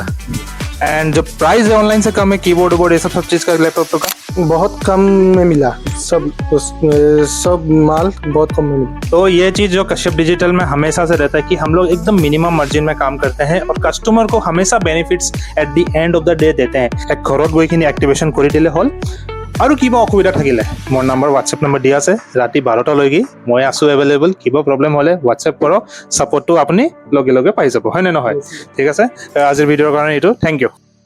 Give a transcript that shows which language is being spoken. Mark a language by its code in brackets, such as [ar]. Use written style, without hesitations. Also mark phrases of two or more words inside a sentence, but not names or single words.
[hi] एंड जो प्राइस है ऑनलाइन से कम है, कीबोर्ड वोर्ड ये सब चीज का लैपटॉप का। बहुत कम में मिला, सब माल बहुत कम में मिला। तो ये चीज जो कश्यप डिजिटल में हमेशा से रहता है कि हम लोग एकदम [en] minimum margin [hi] में काम करते हैं और कस्टमर को हमेशा [en] benefits at the end of the day [hi] देते हैं। [as] एक ঘৰত গৈ কিনি এক্টিভেশ্যন কৰি দিলে হ'ল। আৰু কিবা অসুবিধা থাকিলে মোৰ নম্বৰ হোৱাটছএপ নম্বৰ দিয়া আছে, ৰাতি 12টালৈকে মই আছো এভেইলেবল। কিবা প্ৰব্লেম হ'লে হোৱাটছএপ কৰক, ছাপোৰ্টটো আপুনি লগে লগে পাই যাব, হয় নে নহয়? ঠিক আছে, আজিৰ ভিডিঅ'ৰ কাৰণে এইটো, [en] thank you.